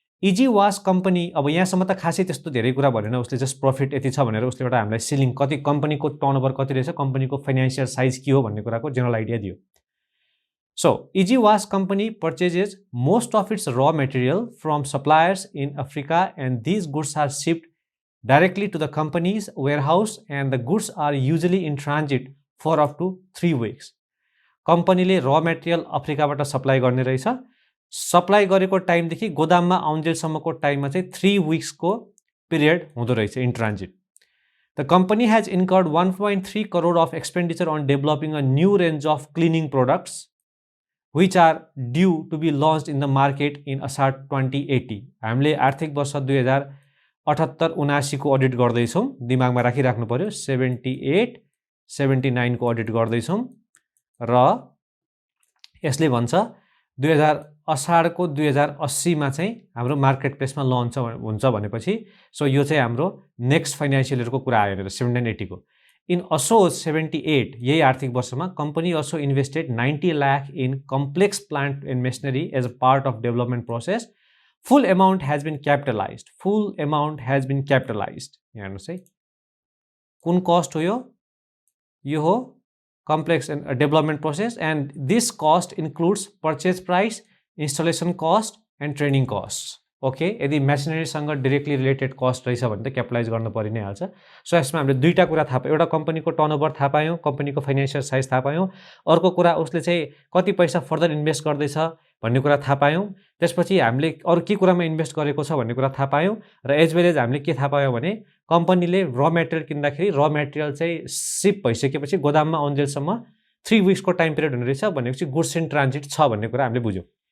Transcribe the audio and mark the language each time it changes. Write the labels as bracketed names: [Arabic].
[Nepali] Easy वास company अब यहाँसम्म त खासै त्यस्तो धेरै कुरा भनेन उसले जस्ट प्रॉफिट यति छ भनेर उसले एउटा हामीलाई सिलिङ कति कम्पनीको टर्नओभर कति रहेछ कम्पनीको फाइनान्शियल साइज के हो भन्ने कुराको जनरल आइडिया दियो [English] So, EG Wash Company purchases most of its raw material from suppliers in Africa and these goods are shipped directly to the company's warehouse and the goods are usually in transit for up to 3 weeks. [Nepali] कम्पनीले raw material अफ्रिकाबाट supply गर्ने रहेछ supply गरेको टाइमदेखि गोदाममा आउन्जेलसम्मको टाइममा चाहिँ 3 weeks को period हुँदो रहेछ in transit [English] The company has incurred 1.3 crore of expenditure on developing a new range of cleaning products which are due to be launched in the market in Ashad 2080. [Nepali] हामीले आर्थिक वर्ष 2078-79 को अडिट गर्दै छौं दिमागमा राखिराख्नु पर्यो 78-79 को अडिट गर्दै छौं र यसले भन्छ 2000 असाढको 2080 मा चाहिँ हाम्रो मार्केट प्लेसमा लन्च हुन्छ भनेपछि सो यो चाहिँ हाम्रो नेक्स्ट फाइनान्शियल इयरको कुरा आयो र 79-80 को [English] In ASOS 78, [Nepali] यही आर्थिक वर्षमा [English] company also invested 90 lakh in complex plant and machinery as a part of development process. Full amount has been capitalized. Full amount has been capitalized. [Nepali] हेर्नुस् है कुन cost हो यो हो [English] complex and development process and this cost includes purchase price, installation cost and training costs. [Nepali] Okay यदि machinery सँग directly related cost रहेछ भने त क्यापिटलाइज गर्न परि नै हाल्छ सो यसमा हामीले दुईटा कुरा थाहा पायौं एउटा कम्पनीको टर्नओभर थाहा पायौं कम्पनीको फाइनान्शियल साइज थाहा पायौं अर्को कुरा उसले चाहिँ कति पैसा फर्दर इन्भेस्ट गर्दैछ भन्ने कुरा थाहा पायौं त्यसपछि हामीले अरु के कुरामा इन्भेस्ट गरेको छ भन्ने कुरा थाहा पायौं र एज वेल एज हामीले के थाहा पायौं भने कम्पनीले र मटेरियल किन्दाखेरि र मटेरियल चाहिँ शिप भइसकेपछि गोदाममा आउन्जेलसम्म 3 वीक्स को टाइम पिरियड हुने रहेछ भनेपछि गुड्स इन ट्रान्जिट छ भन्ने कुरा हामीले बुझ्यौं